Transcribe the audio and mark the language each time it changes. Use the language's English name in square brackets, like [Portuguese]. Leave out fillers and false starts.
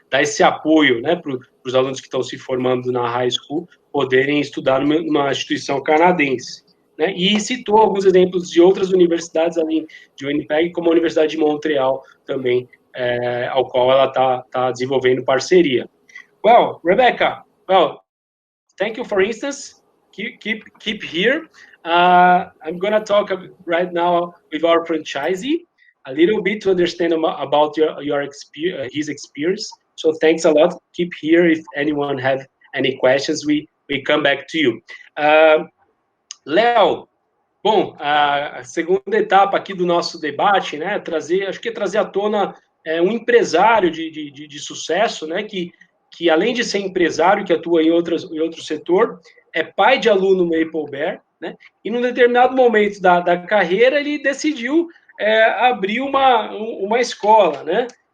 [Portuguese] Dar esse apoio, né, para os alunos que estão se formando na high school poderem estudar numa instituição canadense. Né? E citou alguns exemplos de outras universidades, além de Winnipeg, como a Universidade de Montreal também, ao qual ela está desenvolvendo parceria. [English] Well, Rebecca, thank you for instance. Keep here. I'm going to talk right now with our franchisee a little bit to understand about his experience. So thanks a lot. Keep here. If anyone have any questions, we come back to you. [Portuguese] Léo, bom, a segunda etapa aqui do nosso debate, né, acho que é trazer à tona um empresário de sucesso, né, que além de ser empresário, que atua em outro setor, é pai de aluno Maple Bear, né, e num determinado momento da carreira ele decidiu abrir uma escola, né.